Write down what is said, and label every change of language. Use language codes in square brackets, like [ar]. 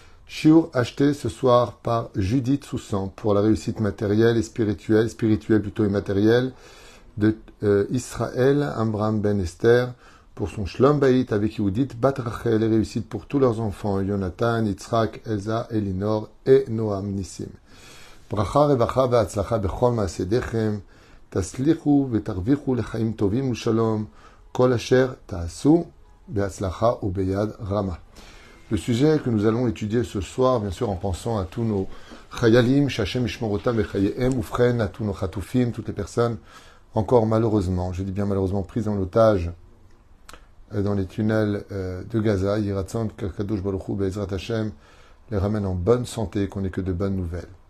[fr] Shiur acheté ce soir par Judith Soussan pour la réussite matérielle et spirituelle plutôt et matérielle, de Israël Amram Ben Esther pour son Shlom Bayit avec Yehudit Bat Rachel, et réussite pour tous leurs enfants, Jonathan, Yitzhak, Elsa, Elinor et Noam Nissim. [he] ברכה, רווחה והצלחה בכל מעשה ידיכם, תצליחו ותרוויחו לחיים טובים ושלום, כל אשר תעשו בהצלחה וביד רמה. [fr] Le sujet que nous allons étudier ce soir, bien sûr en pensant à tous nos chayalim, shachem ishmorotam vechayem, oufren, à tous nos chatoufim, toutes les personnes encore malheureusement, je dis bien malheureusement, prises en otage dans les tunnels de Gaza, Yiratzon, Kadosh Baruch Hu, Be'ezrat Hashem, les ramène en bonne santé, qu'on n'ait que de bonnes nouvelles.